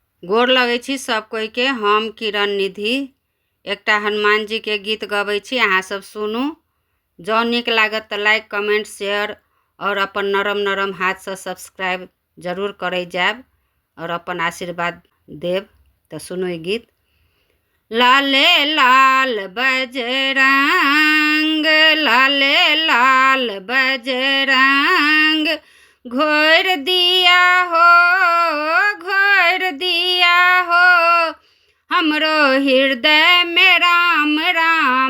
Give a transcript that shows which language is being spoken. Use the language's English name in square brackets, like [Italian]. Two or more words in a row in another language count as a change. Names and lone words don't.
[Maithili] गोर लगै छी सब कोई के। हम किरण निधि एकटा हनुमान जी के गीत गबै छी, अहाँ सब सुनू। जँ नीक लागत तऽ [English] like comment share [Maithili] और अपन नरम नरम हाथ से सब्सक्राइब जरूर करे जाब और अपन आशीर्वाद देव। तो सुनू ई गीत। लाले लाल बजरंग, लाले लाल बजरंग, घोर दिया हो, घोर दिया हो हमरो हृदय में राम राम।